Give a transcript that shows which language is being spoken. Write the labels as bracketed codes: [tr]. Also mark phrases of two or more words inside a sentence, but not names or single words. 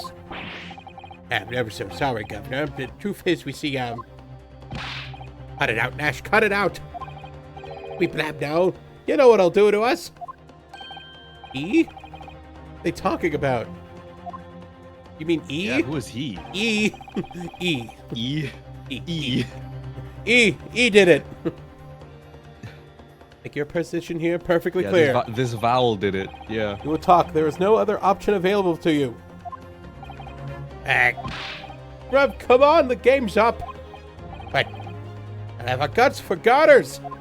[en] I'm ever so sorry, Governor. The truth is, we see, cut it out, Nash, cut it out! We blab now. You know what I'll do to us? E? What are they talking about? You mean E? Yeah, who is he? E. E. E. E. E did it. Make your position here perfectly clear. This vowel did it. Yeah. You will talk. There is no other option available to you. Rev, come on, the game's up. But I have a guts for garters.